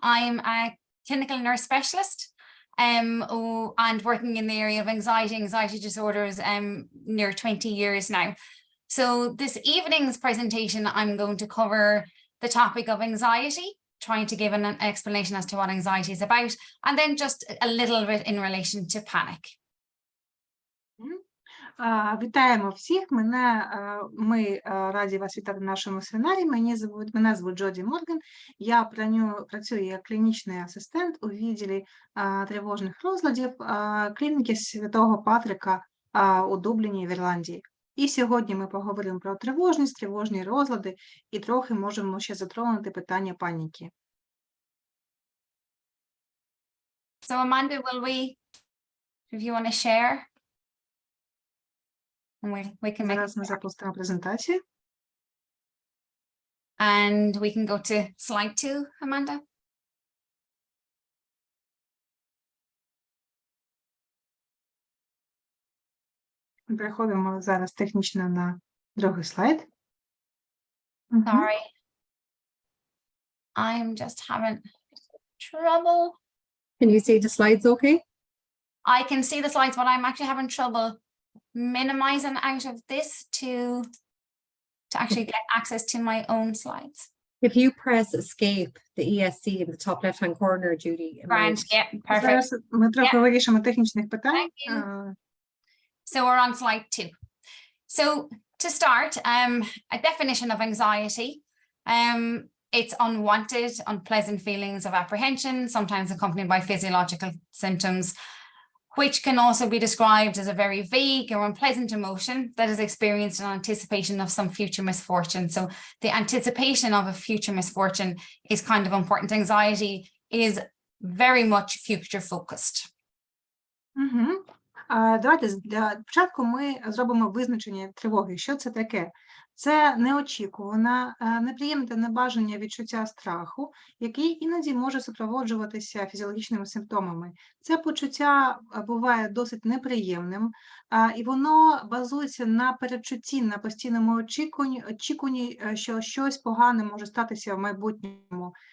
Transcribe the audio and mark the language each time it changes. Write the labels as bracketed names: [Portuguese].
[English] I'm a clinical nurse specialist and working in the area of anxiety disorders near 20 years now. So this evening's presentation, I'm going to cover the topic of anxiety, trying to give an explanation as to what anxiety is about, and then just a little bit in relation to panic. [Ukrainian] Вітаємо всіх. Ми раді вас вітати в нашому семінарі. Мене звуть Джоді Морган. Я працюю як клінічний асистент у відділі тривожних розладів клініки Святого Патрика у Дубліні в Ірландії. І сьогодні ми поговоримо про тривожність, тривожні розлади і трохи можемо ще затронути питання паніки. [English] So Amanda, if you want to share? We can [Ukrainian] Зараз ми запустимо презентацію. [English] And we can go to slide 2, Amanda. [Ukrainian] Переходимо зараз технічно на другий слайд. [English] Sorry. I'm just having trouble. Can you see the slides okay? I can see the slides, but I'm actually having trouble minimizing out of this to actually get access to my own slides. If you press escape, the ESC in the top left-hand corner, Judy. Grand, yeah, perfect. [Ukrainian] Зараз ми трохи вирішимо технічних питань. [English] So we're on slide 2. So to start, a definition of anxiety. It's unwanted, unpleasant feelings of apprehension, sometimes accompanied by physiological symptoms, which can also be described as a very vague or unpleasant emotion that is experienced in anticipation of some future misfortune. So the anticipation of a future misfortune is kind of important. Anxiety is very much future focused. [Ukrainian] Давайте для початку ми зробимо визначення тривоги. Що це таке? Це неочікуване, неприємне та небажане відчуття страху, який іноді може супроводжуватися фізіологічними симптомами. Це почуття буває досить неприємним, і воно базується на передчутті, на постійному очікуванні, що щось погане може статися в майбутньому.